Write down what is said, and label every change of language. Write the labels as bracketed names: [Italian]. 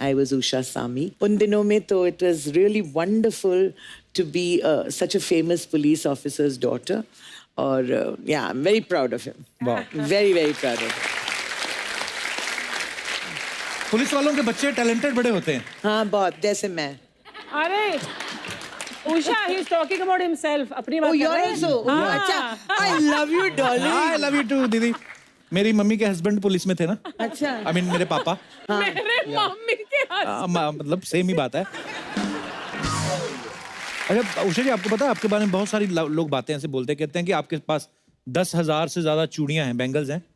[English] I was Usha Sami. [Hindi] उन दिनों में तो [English] It was really wonderful to be such a famous police officer's daughter. और yeah, I am very proud of him. Very proud of him. [Hindi] Police वालों के बच्चे टैलेंटेड बड़े होते हैं. हाँ, बहुत. जैसे मैं. [English] अरे Usha, he's talking about himself. [Hindi] अपनी बात कर रहे हैं. [English] Oh, you're also. [Hindi] अच्छा. [English] I love you, darling. I love you too, दीदी. [Hindi] मेरी मम्मी के हस्बैंड पुलिस में थे ना. अच्छा. [English] I mean, [Hindi] मेरे पापा. मेरे मम्मी के हस्बैंड. मतलब सेम ही बात है. अच्छा उषा जी, आपको पता है आपके बारे में बहुत सारी लोग बातें ऐसे बोलते कहते हैं कि आपके पास 10,000 से ज्यादा चूड़ियां हैं, बैंगल्स हैं.